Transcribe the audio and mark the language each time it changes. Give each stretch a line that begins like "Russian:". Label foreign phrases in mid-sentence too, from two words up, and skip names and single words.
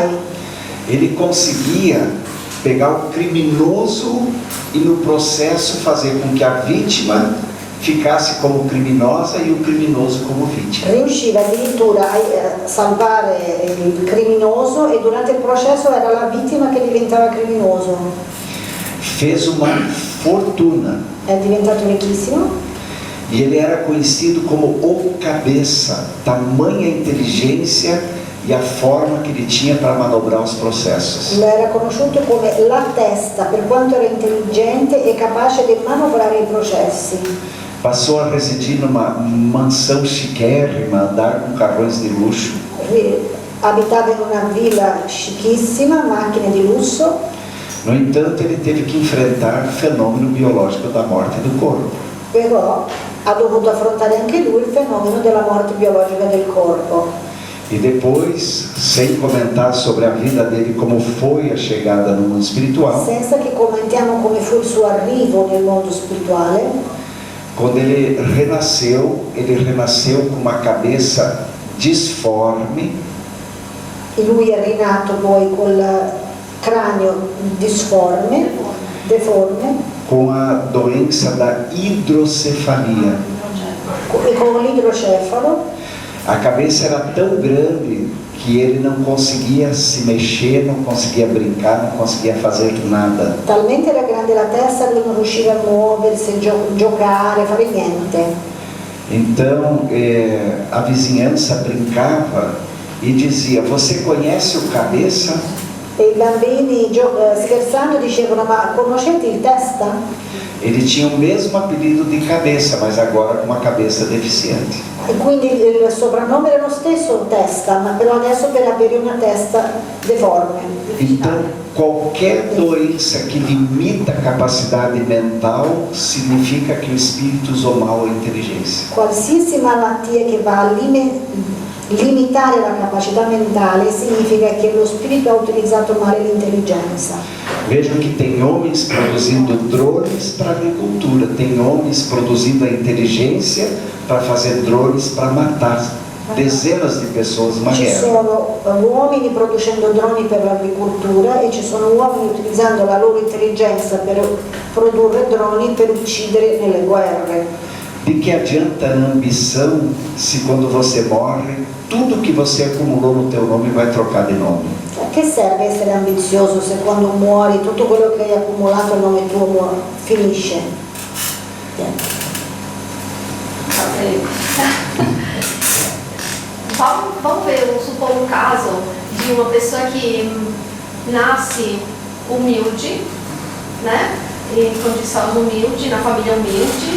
Portuguese: Ele conseguia pegar o criminoso e no processo fazer com que a vítima ficasse como criminosa e o criminoso como vítima.
Italian: Riusciva addirittura a salvare il criminoso e durante il processo era la vittima che diventava criminoso.
Portuguese: Fez uma fortuna.
Italian: È diventato ricchissimo.
Portuguese: E ele era conhecido como o cabeça, tamanha inteligência e a forma que ele tinha para manobrar os processos.
Italian: Lo era conosciuto come la testa, per quanto era intelligente e capace di manovrare i processi.
Portuguese: Passou a residir numa mansão chiquérrima, andar com carrões de luxo.
Italian: Abitava in una villa chiquissima, macchine di lusso.
Portuguese: No entanto, ele teve que enfrentar o fenômeno biológico da morte do corpo.
Italian: Però ha dovuto affrontare anche lui il fenomeno della morte biologica del corpo.
Portuguese: E depois, sem comentar sobre a vida dele, como foi a chegada no mundo espiritual,
Italian: Senza che commentiamo come fu il suo arrivo nel mondo spirituale,
Portuguese: quando ele renasceu com uma cabeça disforme,
Italian: lui è rinato poi col cranio deforme,
Portuguese: com a doença da hidrocefalia.
Italian: e con l'idrocefalo.
Portuguese: A cabeça era tão grande que ele não conseguia se mexer, não conseguia brincar, não conseguia fazer nada.
Italian: Talmente era grande la testa che non riusciva a muoversi, giocare, fare niente.
Portuguese: Então a vizinhança brincava e dizia: você conhece o cabeça?
Italian: E i bambini scherzando dicevano: ma conoscete il testa?
Portuguese: Ele tinha o mesmo apelido de cabeça, mas agora com uma cabeça deficiente.
Italian: E quindi il soprannome era lo stesso, testa, ma però adesso per avere una testa deforme.
Portuguese: Então, qualquer doença que limita a capacidade mental significa que o espírito usou mal a inteligência.
Italian: Qualsiasi malattia che va a Limitare la capacità mentale significa che lo spirito ha utilizzato male l'intelligenza.
Portuguese: Vejam que tem homens produzindo drones para agricultura, tem homens produzindo a inteligência para fazer drones para matar dezenas
Italian: di persone, ma Ci guerra. sono uomini producendo droni per l'agricoltura e ci sono uomini utilizzando la loro intelligenza per produrre droni per uccidere nelle guerre.
Portuguese: De que adianta a ambição se quando você morre, tudo que você acumulou no teu nome vai trocar de nome?
Italian: A che serve essere ambizioso se quando muori tutto quello che hai accumulato a nome tuo finisce?
Portuguese: Vamos ver, supor um caso de uma pessoa que nasce humilde, né? Em condição humilde, na família humilde.